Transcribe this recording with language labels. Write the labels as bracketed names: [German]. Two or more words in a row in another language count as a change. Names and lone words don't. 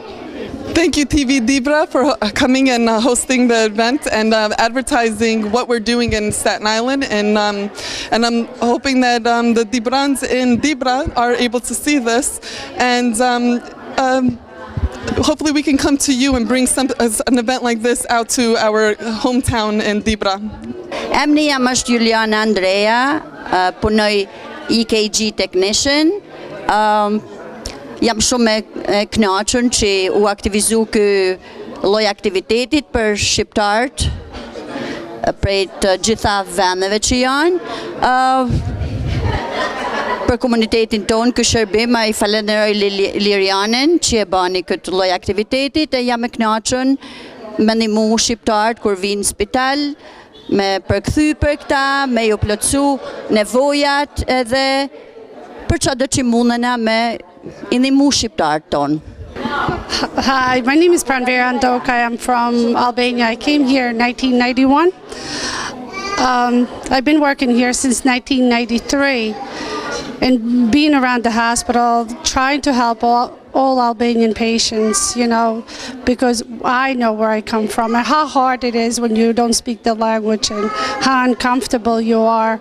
[English] Thank you, TV Dibra, for coming and hosting the event and advertising what we're doing in Staten Island. And I'm hoping that the Dibrans in Dibra are able to see this. And hopefully we can come to you and bring an event like this out to our hometown in Dibra. [Albanian] Emni jam është Juliana Andrea, punoj [English] EKG technician. [Albanian] Jam shumë e kënaqur që u aktivizu ky lloj aktivitetit për shqiptarët prej të gjitha vendeve që janë. Për komunitetin tonë ky shërbim ai falenderoj Lirianën që e bani këtë lloj aktivitetit e jam e kënaqur me ndihmu shqiptarët kur vinë në spital, me përkthy për këta, me ju plotësu nevojat edhe për çdo që mundena me ndihmu shqiptarët tonë. [English] Hi, my name is Pranvera Andok. I am from Albania. I came here in 1991. I've been working here since 1993 and being around the hospital, trying to help all Albanian patients, because I know where I come from and how hard it is when you don't speak the language and how uncomfortable you are.